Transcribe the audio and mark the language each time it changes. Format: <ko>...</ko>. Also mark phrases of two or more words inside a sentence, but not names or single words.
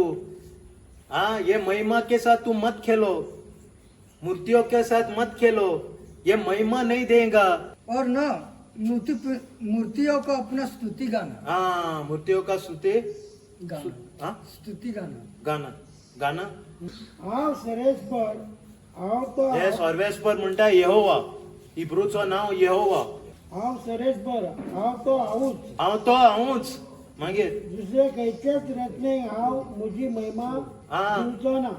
<hi>हाँ, ये महिमा के साथ तुम मत खेलो, मूर्तियों के साथ मत खेलो, ये महिमा नहीं देगा. और न मूर्तियों को अपना स्तुति गाना. हाँ, मूर्तियों का स्तुति गाना. हाँ, स्तुति गाना. गाना.</hi> <kok>हांव सरेस्पर, हांव तो हे सर्वेस्पर म्हणता यहोवा. हिब्रूचं नाव यहोवा. हांव सरेस्पर, हांव तो हांवूच. हांव तो हांवूच. मागीर दुसरे खंयचेच रत्नेक हांव म्हजी महिमा दिवचो ना.</kok>